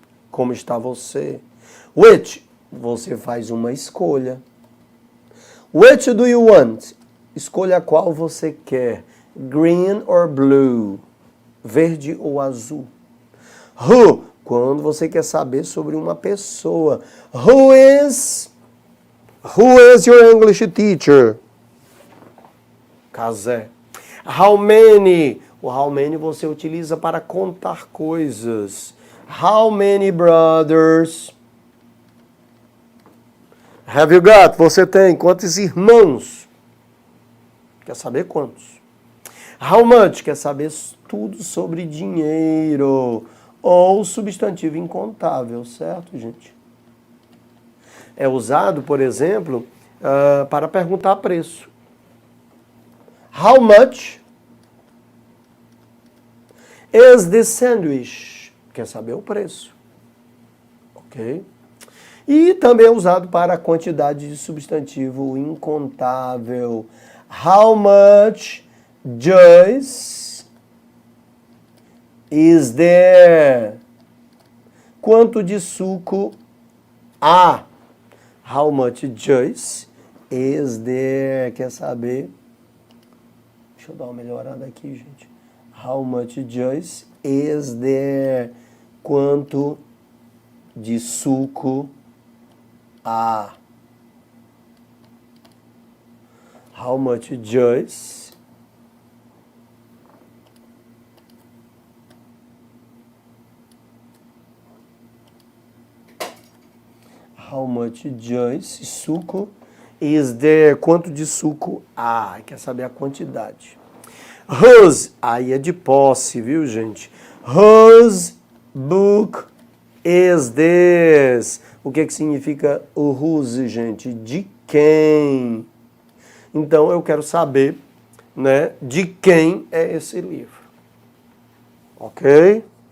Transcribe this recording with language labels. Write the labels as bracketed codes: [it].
[pt] Como está você? Which, você faz uma escolha. [en] Which do you want? [pt] Escolha qual você quer. [en] Green or blue? [pt] Verde ou azul? Who, quando você quer saber sobre uma pessoa. [en] Who is your English teacher? Casé. How many? [pt] O how many você utiliza para contar coisas. [en] How many brothers? Have you got? [pt] Você tem quantos irmãos? Quer saber quantos? How much? Quer saber tudo sobre dinheiro. Ou substantivo incontável, certo, gente? é usado, por exemplo, para perguntar preço. [en] How much is this sandwich? [pt] Quer saber o preço. Ok? E também é usado para a quantidade de substantivo incontável. [en] How much juice is there? [pt] Quanto de suco há? [en] How much juice is there? [pt] Quer saber? Deixa eu dar uma melhorada aqui, gente. [en] How much juice is there? [pt] Quanto de suco há? [en] How much juice How much juice, suco, is there? [pt] Quanto de suco há? Quer saber a quantidade. Whose, aí é de posse, viu, gente? [en] Whose book is this? [pt] O que significa o whose, gente? De quem? Então, eu quero saber, né, de quem é esse livro. Ok?